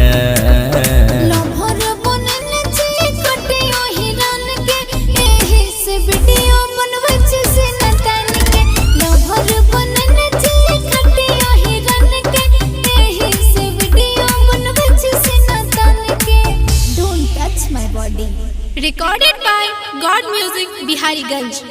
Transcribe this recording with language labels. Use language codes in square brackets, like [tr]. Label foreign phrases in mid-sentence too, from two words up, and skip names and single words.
[mai] लभर बनैले छियै खटी अहिरन के एही से वीडियो बनबै छी सिनतन के लभर बनैले छियै खटी अहिरन के एही से वीडियो बनबै छी सिनतन के [en] Don't touch my body. Recorded by God Music, Bihariganj.